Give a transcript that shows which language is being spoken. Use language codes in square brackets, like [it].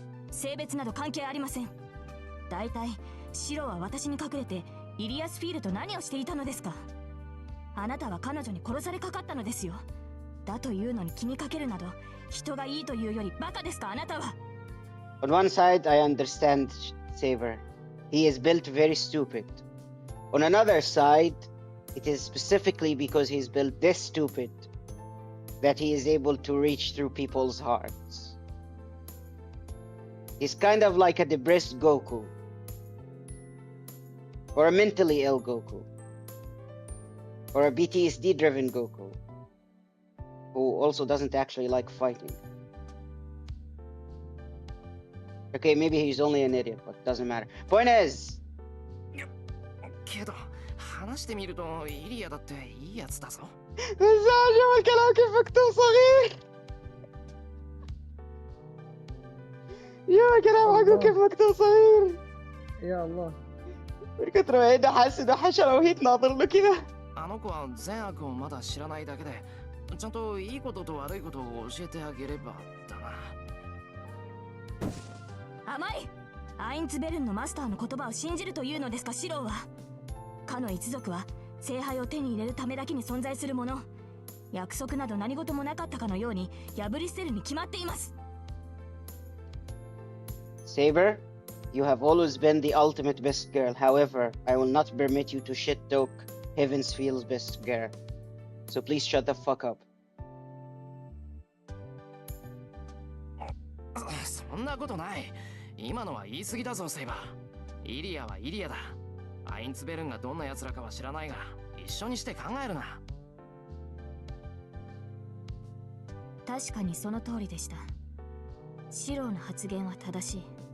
[ja] 性別など関係ありません。だいたいシロは私に隠れてイリアスフィールと何をしていたのですか。あなたは彼女に殺されかかったのですよ。だというのに気にかけるなど人がいいというよりバカですかあなたは。 [en] On one side, I understand Saber. He is built very stupid. On another side, it is specifically because he's built this stupid that he is able to reach through people's hearts. He's kind of like a depressed Goku. Or a mentally ill Goku. Or a PTSD-driven Goku. Who also doesn't actually like fighting. Okay, maybe he's only an idiot, but doesn't matter. Point is... [ja] けど話してみるとイリアだっていいやつだぞ [ar] شوف الكلام كيف مكتوب صغير يا كلام حقه كيف مكتوب صغير يا الله. من كتر ما هيدا حاسس انه حشرة وهي تناظر له كذا [ja] あの子は善悪をまだ知らないだけでちゃんといいことと悪いことを教えてあげればだな甘い。アインツベルンのマスターの言葉を信じるというのですかシローは。かの一族は聖杯を手に入れるためだけに存在するもの。約束など何事もなかったかのように破り捨てるに決まっています。 [en] Saber, you have always been the ultimate best girl. However, I will not permit you to shit-talk Heavensfield's best girl. So please shut the fuck up. [ja] そんなことない今のは言い過ぎだぞセイバーイリアはイリアだアインツベルンがどんな奴らかは知らないが、一緒にして考えるな。確かにその通りでした。シローの発言は正しい。